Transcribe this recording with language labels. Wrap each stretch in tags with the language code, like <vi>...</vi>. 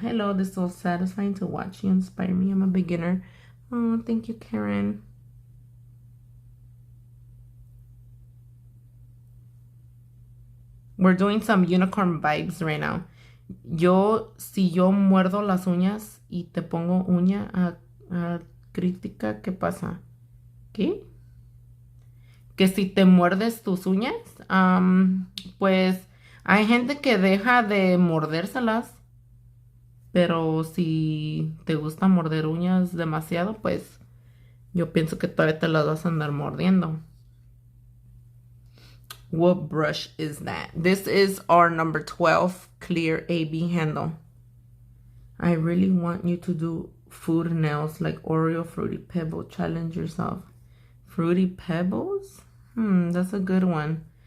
<en>Hello, this is so satisfying to watch. You inspire me. I'm a beginner. Oh, thank you, Karen. We're doing some unicorn vibes right now.</en> <es>Si yo muerdo las uñas y te pongo uña a crítica, ¿qué pasa? ¿Qué? Que si te muerdes tus uñas, pues hay gente que deja de mordérselas, pero si te gusta morder uñas demasiado, pues yo pienso que todavía te las vas a andar mordiendo.</es> <en>What brush is that? This is our number 12 clear AB handle. I really want you to do food nails like Oreo Fruity Pebble. Challenge yourself. Fruity Pebbles? That's a good one.</en>